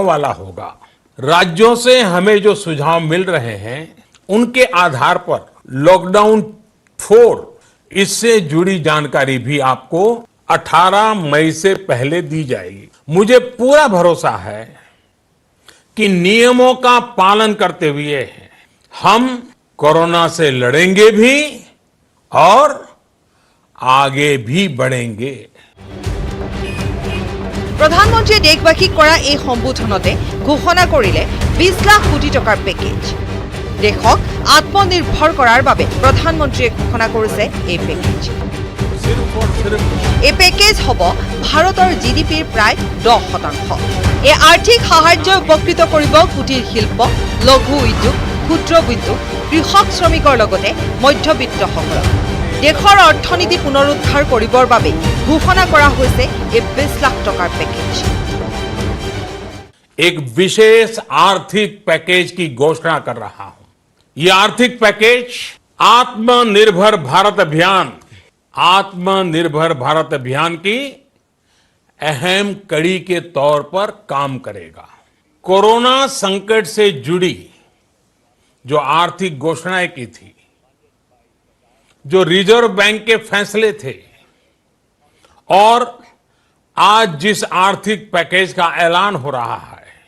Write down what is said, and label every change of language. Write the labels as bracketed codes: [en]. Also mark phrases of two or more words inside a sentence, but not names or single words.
[hi] वाला होगा राज्यों से हमें जो सुझाव मिल रहे हैं उनके आधार पर लॉकडाउन 4 इससे जुड़ी जानकारी भी आपको 18 मई से पहले दी जाएगी मुझे पूरा भरोसा है कि नियमों का पालन करते हुए हम कोरोना से लड़ेंगे भी और आगे भी बढ़ेंगे [as] প্ৰধানমন্ত্ৰীয়ে দেশবাসীক কৰা এই সম্বোধনতে ঘোষণা কৰিলে 20 লাখ কোটি টকাৰ পেকেজ দেশক আত্মনিৰ্ভৰ কৰাৰ বাবে প্ৰধানমন্ত্ৰীয়ে ঘোষণা কৰিছে এই পেকেজ এই পেকেজ হ'ব ভাৰতৰ জিডিপিৰ প্ৰায় 10% এই আৰ্থিক সাহায্য উপকৃত কৰিব কুটিৰ শিল্প লঘু উদ্যোগ ক্ষুদ্ৰ উদ্যোগ কৃষক শ্ৰমিকৰ লগতে মধ্যবিত্তসকলক দেশৰ অৰ্থনীতি পুনৰুদ্ধাৰ কৰিবৰ বাবে ঘোষণা কৰা হৈছে এই 20 লাখ টকাৰ পেকেজ [hi] एक विशेष आर्थिक पैकेज की घोषणा कर रहा हूं यह आर्थिक पैकेज आत्मनिर्भर भारत अभियान की अहम कड़ी के तौर पर काम करेगा कोरोना संकट से जुड़ी जो आर्थिक घोषणाएं की थी जो रिजर्व बैंक के फैसले थे और आज जिस आर्थिक पैकेज का ऐलान हो रहा है